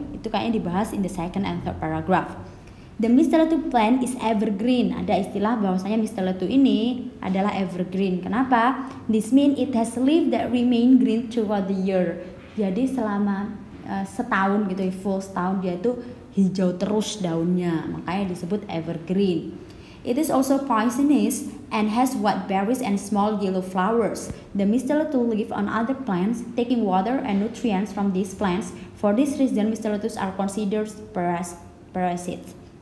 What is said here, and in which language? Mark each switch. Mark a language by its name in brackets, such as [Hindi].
[Indonesian] Itu kayaknya dibahas [English] in the second and third paragraph. The mistletoe plant is evergreen. [Indonesian] Ada istilah bahwasanya mistletoe ini adalah evergreen. Kenapa? [English] This means it has leaves that remain green throughout the year. [Indonesian] Jadi selama setahun gitu, full setahun dia itu hijau terus daunnya. Makanya disebut evergreen. [English] It is also poisonous and has white berries and small yellow flowers. The mistletoe live on other plants, taking water and nutrients from these plants. For this reason, mistletoes are considered parasites.